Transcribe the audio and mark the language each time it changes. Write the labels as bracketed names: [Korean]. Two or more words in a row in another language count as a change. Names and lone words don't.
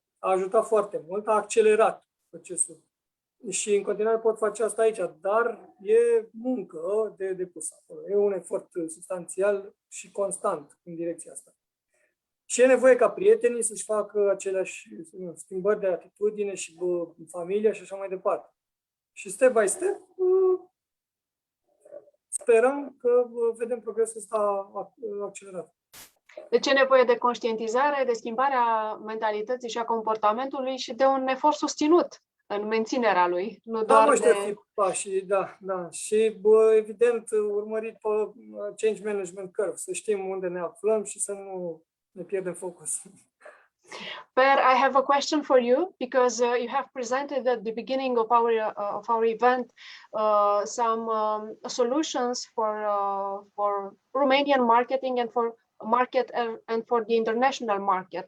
[Romanian] A ajutat foarte mult, a accelerat procesul. Și în continuare pot face asta aici, dar e muncă de depus acolo. E un efort substanțial și constant în direcția asta. Și e nevoie ca prietenii să-și facă aceleași schimbări de atitudine și familia și așa mai departe. Și [English] step by step [Romanian] sperăm că vedem progresul ăsta accelerat. Deci e nevoie de conștientizare, de schimbarea mentalității și a comportamentului și de un efort susținut în menținerea lui. Nu doar de... pașii, da. Și evident urmărit pe [English] change management curve, [Romanian] să știm unde ne aflăm și să nu ne pierdem focus. [English] Per, I have a question for you because you have presented at the beginning of our event some solutions for Romanian marketing and for market and for the international market.